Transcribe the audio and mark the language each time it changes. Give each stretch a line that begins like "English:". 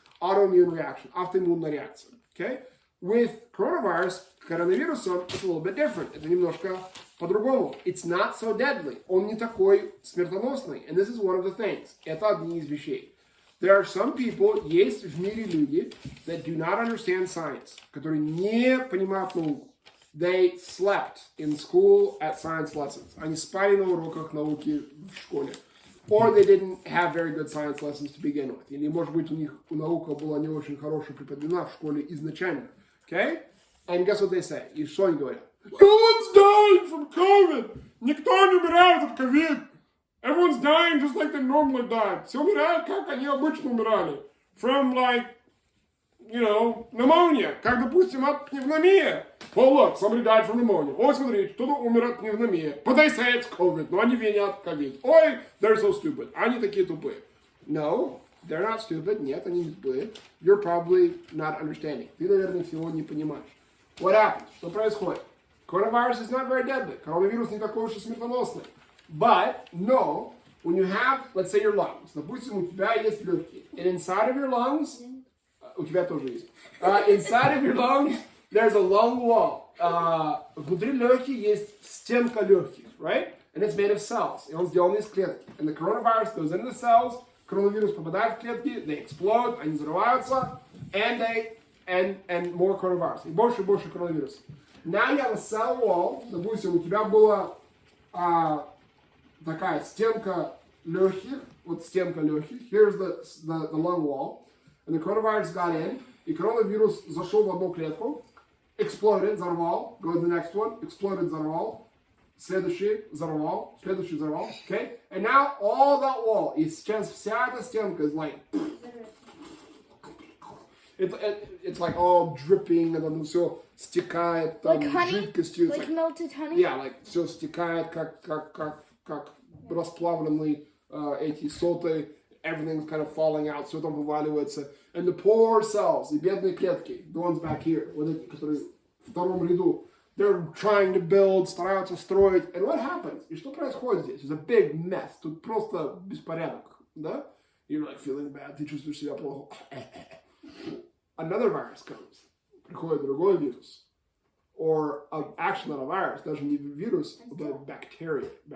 English: Autoimmune reaction,
Russian: автоиммунная реакция.
English: Okay? With coronavirus,
Russian: коронавирусом,
English: it's a little bit different.
Russian: Это немножко по-другому.
English: It's not so deadly.
Russian: Он не такой смертоносный.
English: And this is one of the things.
Russian: Это одни из вещей.
English: There are some people,
Russian: есть в мире люди,
English: that do not understand science,
Russian: которые не понимают науку.
English: They slept in school at science lessons.
Russian: Они спали на уроках науки в школе.
English: Or they didn't have very good science lessons to begin with.
Russian: Или, может быть, у них наука была не очень хорошо преподана в школе изначально.
English: Okay? And guess what they say?
Russian: И что они говорят?
English: No one's dying from COVID!
Russian: Никто не умирает от COVID!
English: Everyone's dying just like they normally die.
Russian: Все умирают, как они обычно умирали.
English: From like, you know, pneumonia.
Russian: Как, допустим, от пневмонии.
English: Oh, look, somebody died from pneumonia.
Russian: Ой, смотри, кто-то умер от пневмонии.
English: But they say it's COVID.
Russian: Но они винят COVID.
English: Ой, they're so stupid.
Russian: Они такие тупые.
English: No, they're not stupid.
Russian: Нет, они не тупые.
English: You're probably not understanding.
Russian: Ты, наверное, всего не понимаешь.
English: What happens?
Russian: Что происходит?
English: Coronavirus is not very deadly.
Russian: Коронавирус не такой уж и смертоносный.
English: But, no, when you have, let's say, your lungs.
Russian: Допустим, у тебя есть легкие.
English: And inside of your lungs,
Russian: у тебя тоже есть.
English: Inside of your lungs, there's a lung wall.
Russian: Внутри легких есть стенка легких,
English: right? And it's made of cells.
Russian: И он сделан из клеток.
English: And the coronavirus goes into the cells.
Russian: Коронавирус попадает в клетки,
English: they explode,
Russian: они взрываются,
English: and more coronavirus.
Russian: И больше коронавируса.
English: Now you have a cell wall.
Russian: Допустим, у тебя была такая стенка легких, вот стенка легких.
English: Here's the lung wall. And the coronavirus got in.
Russian: И коронавирус зашел в одну клетку.
English: Exploded,
Russian: взорвал.
English: Go to the next one. Exploded,
Russian: взорвал. Следующий взорвал. Следующий взорвал.
English: Okay? And now all that wall.
Russian: И сейчас вся эта стенка
English: is like... It's like all dripping, and then
Russian: все стекает там
English: Like honey?
Russian: жидкостью.
English: Like melted honey? Yeah, like
Russian: все стекает, как расплавленные эти соты.
English: Everything's kind of falling out,
Russian: все там вываливается.
English: And the poor cells,
Russian: и бедные клетки,
English: the ones back here,
Russian: вот эти, которые в втором ряду,
English: they're trying to build,
Russian: стараются строить.
English: And what happens?
Russian: И что происходит здесь?
English: It's a big mess.
Russian: Тут просто беспорядок, да?
English: You're like feeling bad,
Russian: ты чувствуешь себя плохо.
English: Another virus comes.
Russian: Приходит другой вирус.
English: Or actually not a virus,
Russian: даже не вирус,
English: but bacteria.